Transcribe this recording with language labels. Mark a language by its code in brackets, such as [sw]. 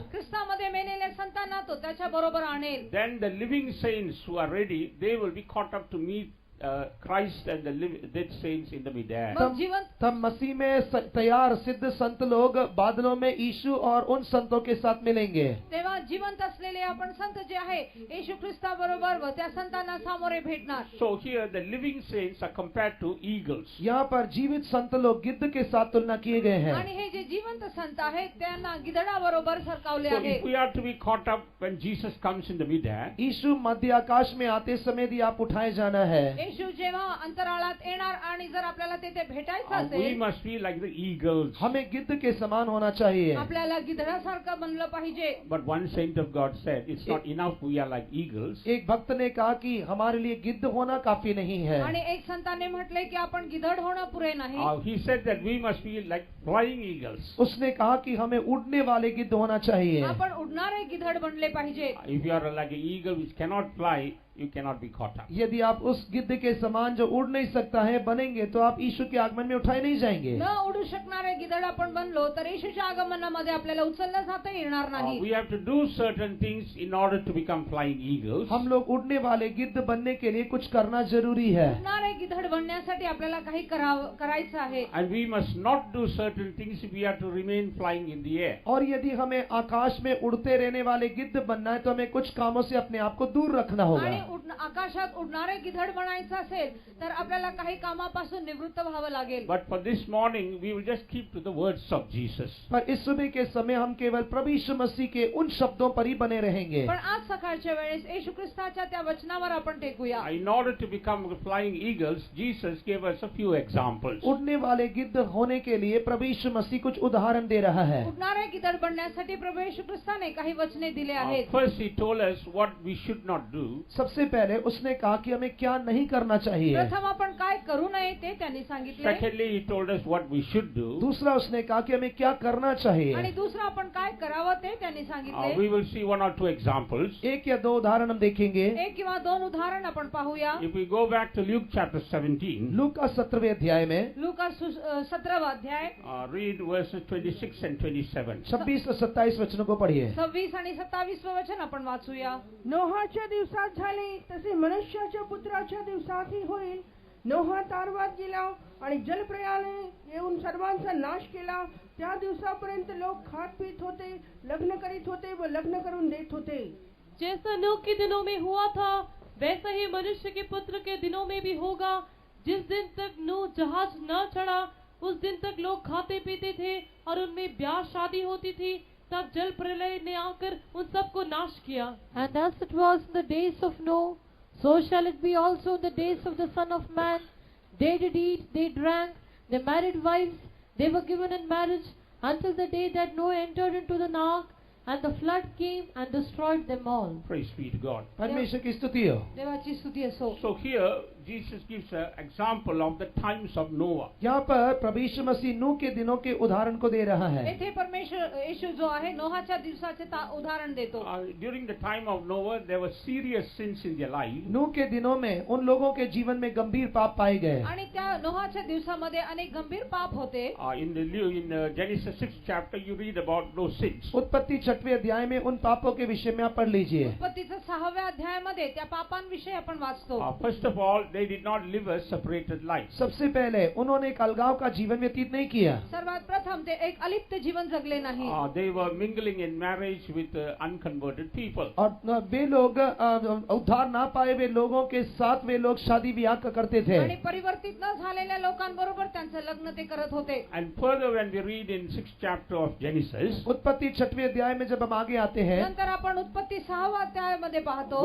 [mr] ख्रिस्तामध्ये मेलेल्या संतांना तो त्याच्या बरोबर आणेल. [en] Then the living saints who are ready, they will be caught up to meet Christ and the dead saints in the mid-air. [hi] तब मसीह में तैयार सिद्ध संत लोग बादलों में यीशु और उन संतों के साथ मिलेंगे. [mr] तेव्हा जिवंत असलेले आपण संत जे आहे येशू ख्रिस्ताबरोबर व त्या संतांना सामोरे भेटणार. [en] So here the living saints are compared to eagles. [hi] यहाँ पर जीवित संत लोग गिद्ध के साथ तुलना किए गए हैं. [mr] आणि हे जे जिवंत संत आहेत त्यांना गिधडाबरोबर सरकावले [en] So [mr] आहे. [en] if we are to be caught up when Jesus comes in the mid-air, [hi] यीशु मध्य आकाश में आते समय यदि आप उठाए जाना है, [mr] येशू जेव्हा अंतराळात येणार आणि जर आपल्याला तेथे भेटायचं [en] we [mr] असेल, [en] must be like the eagles. [hi] हमें गिद्ध के समान होना चाहिए. [mr] आपल्याला गिधडासारखं बनलं पाहिजे. [en] But one saint of God said, it's not enough we are like eagles. [hi] एक भक्त ने कहा कि हमारे लिए गिद्ध होना काफी नहीं है. [mr] आणि एक संताने म्हटले की आपण गिधड होणं पुरे नाही. [en] He said that we must be like flying eagles. [hi] उसने कहा कि हमें उड़ने वाले गिद्ध होना चाहिए. [mr] आपण उडणारे गिधड बनले पाहिजे. [en] If you are like an eagle which cannot fly, you cannot be caught up. [hi] यदि आप उस गिद्ध के समान जो उड़ नहीं सकता है बनेंगे तो आप यीशु के आगमन में उठाए नहीं जाएंगे. [mr] न उडू शकणारे गिधड आपण बनलो तर येशूच्या आगमनामध्ये आपल्याला उचललं जाता येणार नाही. [en] We have to do certain things in order to become flying eagles. [hi] हम लोग उड़ने वाले गिद्ध बनने के लिए कुछ करना जरूरी है. [mr] उडणारे गिधड बनण्यासाठी आपल्याला काही करायचं आहे. [en] And we must not do certain things if we are to remain flying in the air. [hi] और यदि हमें आकाश में उड़ते रहने वाले गिद्ध बनना है तो हमें कुछ कामों से अपने आप को दूर रखना होगा. [mr] आकाशात उडणारे गिधड बनायचं असेल तर आपल्याला काही कामापासून निवृत्त व्हावं लागेल. [en] But for this morning we will just keep to the words of Jesus. [hi] पर इस सुबह के समय हम केवल प्रभु यीशु मसीह के उन शब्दों पर ही बने रहेंगे. [mr] पण आज सकाळच्या वेळेस येशू ख्रिस्ताच्या त्या वचनावर आपण टेकूया. [en] In order to become flying eagles, Jesus gave us a few examples. [hi] उड़ने वाले गिद्ध होने के लिए प्रभु यीशु मसीह कुछ उदाहरण दे रहा है. [mr] उडणारे गिधड बनण्यासाठी प्रभू येशू ख्रिस्ताने काही वचने दिले आहेत. [en] First he told us what we should not do. [hi] सबसे पहले उसने कहा कि हमें क्या नहीं करना चाहिए. [mr] प्रथम आपण काय करू नये ते त्यांनी सांगितले. [en] Secondly he told us what we should do. [hi] दूसरा उसने कहा कि हमें क्या करना चाहिए. [mr] आणि दुसरा आपण काय करावं ते त्यांनी सांगितले. [en] We will see one or two examples. [hi] एक या दो उदाहरण हम देखेंगे. [mr] एक किंवा दोन उदाहरण आपण पाहूया. [en] If we go back to Luke chapter 17. [hi] लूका 17वें अध्याय में. [mr] लूका 17वां अध्याय. [en] Read verses 26 and 27. [hi] 26 और 27 वचनों को पढ़िए. [mr] 26 आणि 27 वचन आपण वाचूया. नोहाच्या दिवसात झाले तसे मनुष्याच्या पुत्राच्या दिवसातही होईल. नोहा तारवात गेला आणि जलप्रयाने येऊन सर्वांचा नाश केला. त्या दिवसापर्यंत लोक खात पीत होते, लग्न करीत होते व लग्न करून देत होते. [hi] जैसा नूह के दिनों में हुआ था वैसा ही मनुष्य के पुत्र के दिनों में भी होगा. जिस दिन तक नूह जहाज न चढ़ा उस दिन तक लोग खाते पीते थे और उनमें ब्याह शादी होती थी. तब जल प्रलय ने आकर उन सबको नाश किया. [en] And as it was in the days of Noah, so shall it be also in the days of the Son of Man. They did eat, they drank, they married wives, they were given in marriage, until the day that Noah entered into the ark, and the flood came and destroyed them all. Praise be to God. [hi] परमेश्वर की स्तुति हो. [mr] देवाची स्तुती असो. [en] So here Jesus gives an example of the times of Noah. [hi] यहाँ पर प्रभु यीशु मसीह नूह के दिनों के उदाहरण को दे रहा है. [mr] येथे परमेश्वर येशू जो आहे नोहाच्या दिवसाचे उदाहरण देतो. [en] During the time of Noah there were serious sins in their life. [hi] नूह के दिनों में उन लोगों के जीवन में गंभीर पाप पाए गए. [mr] आणि त्या नोहाच्या दिवसामध्ये अनेक गंभीर पाप होते. [en] In Genesis 6th chapter you read about those sins. [hi] उत्पत्ति 6वें अध्याय में उन पापों के विषय में आप पढ़ लीजिए. [mr] उत्पत्तीच्या 6व्या अध्यायामध्ये त्या पापांविषयी आपण वाचतो. [en] First of all they did not live a separated life. [hi] सबसे पहले उन्होंने एक अलगाव का जीवन व्यतीत नहीं किया. [mr] सर्वात प्रथम ते एक अलिप्त जीवन जगले नाही. [en] They were mingling in marriage with unconverted people. [hi] और वे लोग उद्धार ना पाए वे लोगों के साथ वे लोग शादी ब्याह करते थे. [mr] आणि परिवर्तित न झालेल्या लोकांबरोबर त्यांचं लग्न ते करत होते. [en] And further, when we read in 6th chapter of Genesis, [hi] उत्पत्ति 6वें अध्याय में जब हम आगे आते हैं, [mr] नंतर आपण उत्पत्ती 6व्या अध्यायामध्ये पाहतो